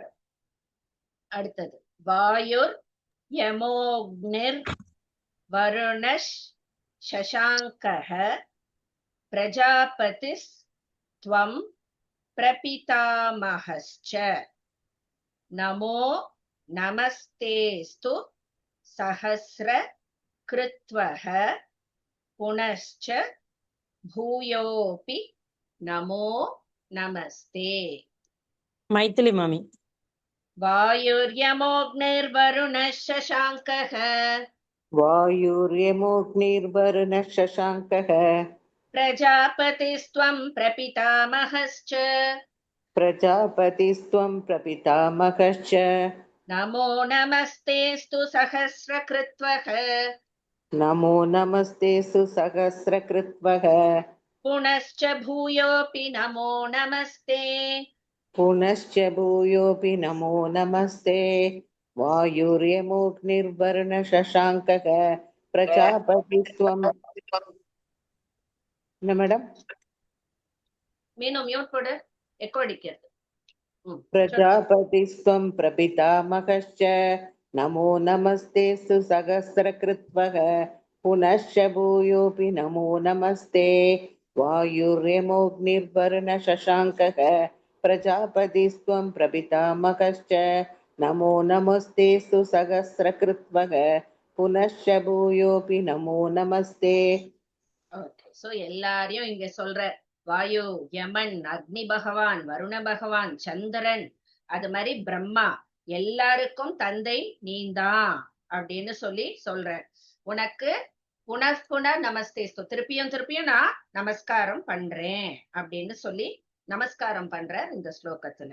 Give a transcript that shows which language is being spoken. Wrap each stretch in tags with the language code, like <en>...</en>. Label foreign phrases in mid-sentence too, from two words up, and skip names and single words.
<sa>அடுத்தது, वायुर् यमोऽग्निर् वरुणश् शशाङ्कः प्रजापतिस् त्वं प्रपितामहश्च नमो नमस्तेऽस्तु सहस्र कृत्वः புனश्च भूयोऽपि नमो नमस्ते।</sa> <ta>மைதிலி மாமி.</ta> <sa>वायुर्यमोऽग्निर्वरुणः शशाङ्कः वायुर्यमोऽग्निर्वरुणः शशाङ्कः प्रजापतिस्त्वं प्रपितामहश्च प्रजापतिस्त्वं प्रपितामहश्च नमो नमस्तेऽस्तु सहस्रकृत्वः नमो नमस्ते सुसहस्रकृत्वः पुनश्च भूयोऽपि नमो नमस्ते पुनश्च भूयोऽपि नमो नमस्ते। वायुर्यमोऽग्निर्वरुणः शशाङ्कः प्रजापतिस्त्वं</sa> <ta>என்ன மேடம்? மீனு மியூட் போடு, எக்கோ அடிக்கிறது.</ta> <sa>प्रजापतिस्त्वं प्रपितामहश्च नमो नमस्ते सुसहस्रकृत्वः पुनश्च भूयोऽपि नमो नमस्ते। वायुर्यमोऽग्निर्वरुणः शशाङ्कः प्रजापतिस्त्वं प्रपितामहश्च नमो नमस्ते सुसहस्रकृत्वः पुनश्च भूयोऽपि नमो नमस्ते।</sa> <en>okay, so</en> <ta>எல்லாரையும் இங்க சொல்ற வாயு, யமன், அக்னி பகவான், வருண பகவான், சந்திரன், அது மாதிரி பிரம்மா எல்லாருக்கும் தந்தை நீந்தான் அப்படின்னு சொல்லி சொல்ற. உனக்கு</ta> <sa>पुनः नमस्तेऽस्तु,</sa> <ta>திருப்பியும் திருப்பியும் நான் நமஸ்காரம் பண்றேன் அப்படின்னு சொல்லி நமஸ்காரம் பண்ற இந்த ஸ்லோகத்துல.</ta>